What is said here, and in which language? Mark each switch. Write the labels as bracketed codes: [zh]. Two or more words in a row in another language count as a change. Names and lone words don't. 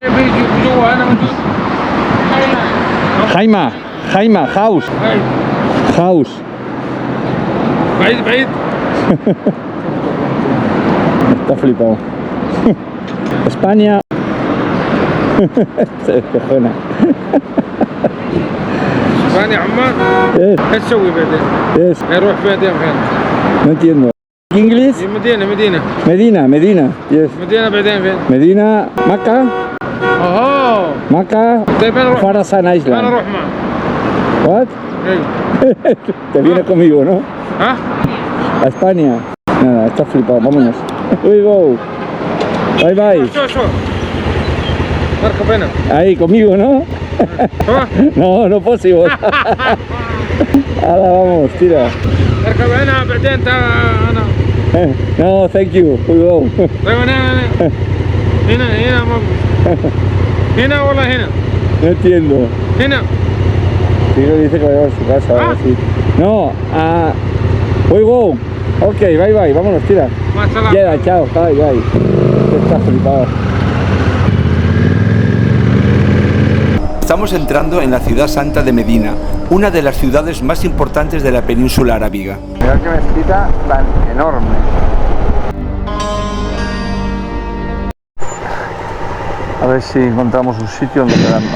[es] Jaima, house. [ar] بعيد. [es] Está flipado. España. Se despejona. [ar] اسبانيا عمان. ايش تسوي بعدين؟ [en] Yes. [ar] نروح بعدين فين؟ [es] No entiendo. [en] English? [ar] مدينة. [en] Medina. Yes. [ar] مدينة بعدين فين؟ [en] Medina, Maca. اوه. Maca. [ar] طيب انا اروح. [en] Farasan [ar] انا [en] Island. [ar] اروح معه. [en] What? [ar] ايوه. [es] Te viene conmigo, ¿no? ها؟ A España. Nada, está flipado. Vámonos. [en] We go. Bye bye. [ar] شو اركب هنا. [es] Ahí, conmigo, ¿no? ها؟ No posible. Ahora vamos, tira. [ar] اركب هنا بعدين انا. [en] No, thank you. We go. [ar] طيب انا هنا ماما. هنا ولا هنا؟ [es] No entiendo. [ar] هنا. [es] Digo, dice que vaya a su casa. Ah. Sí. No, [en] we go. Ok, bye bye, [es] vámonos, tira. [ar] Masalah. [es] Llega, chao, [en] bye bye. [es] Está flipado. Estamos entrando en la ciudad santa de Medina, una de las ciudades más importantes de la península arábiga. Mirad qué mezquita tan enorme. A ver si encontramos un sitio donde quedarnos.